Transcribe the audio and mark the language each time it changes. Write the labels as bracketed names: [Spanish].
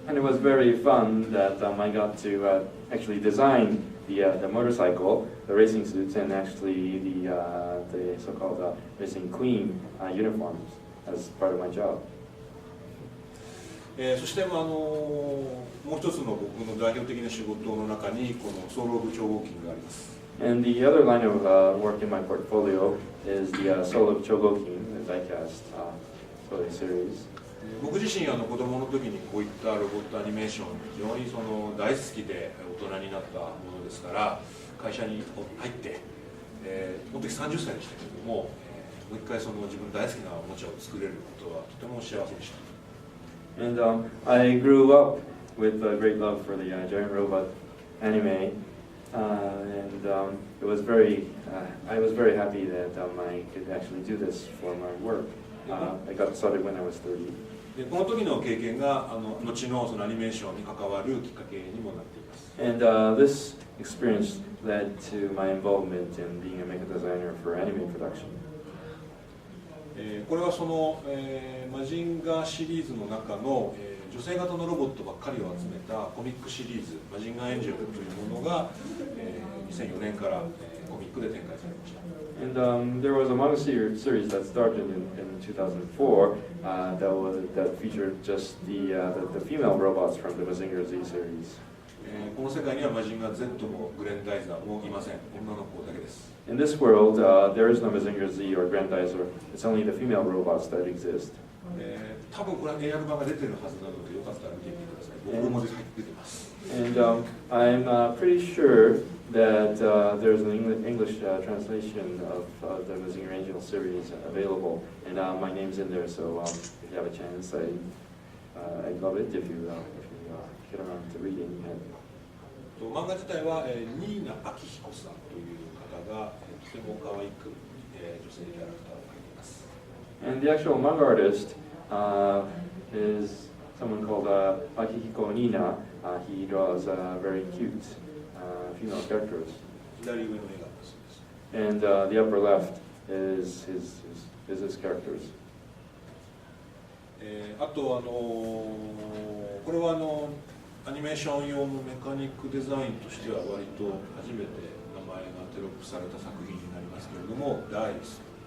[English] And it was very fun that I got to actually design the motorcycle, the racing suits, and actually the so-called racing queen uniforms as part of my job. [Japanese] そしてもう一つの僕の代表的な仕事の中にこのソウル・オブ超合金があります。 [English] And the other line of work in my portfolio is the Soul of Shougeki, the diecast toy series. [Japanese] 僕自身子供の時にこういったロボットアニメーション非常に大好きで大人になったものですから会社に入って、その時30歳でしたけれども、もう一回自分大好きなおもちゃを作れることはとても幸せでした。 [English] And I grew up with a great love for the giant robot anime. And it was I was very happy that I could actually do this for my work. I got started when I was 30. [Japanese] でこの時の経験が後のアニメーションに関わるきっかけにもなっています。 [English] And this experience led to my involvement in being a mecha designer for anime production. [Japanese] これはその、マジンガーシリーズの中の、女性型のロボットばっかりを集めたコミックシリーズマジンガーエンジェルというものが、2004年から、コミックで展開されました。 [English] And there was a manga series that started in 2004 that featured just the female robots from the Mazinger Z series. [Japanese] この世界にはマジンガー Z もグレンダイザーもいません。女の子だけです。 [English] In this world, there is no Mazinger Z or Grandizer. It's only the female robots that exist. [Japanese] 多分これは英訳版が出てるはずなのでよかったら見てみてください。僕も出てます。 [English] And I'm pretty sure that there's an English translation of the Mazinger Angel series available, and my name's in there. So if you have a chance, I'd love it if you get around to reading it. [Japanese] 漫画自体は、ニーナ・アキヒコさんという方が、とても可愛く、女性キャラクターを描いています。 [English] And the actual manga artist is someone called Akihiko Nina. He draws very cute female characters. [Japanese] 左上の絵がそうです。 [English] And the upper left is his characters. [Japanese] あとこれはアニメーション用のメカニックデザインとしては割と初めて名前がテロップされた作品になりますけれども、ダイス。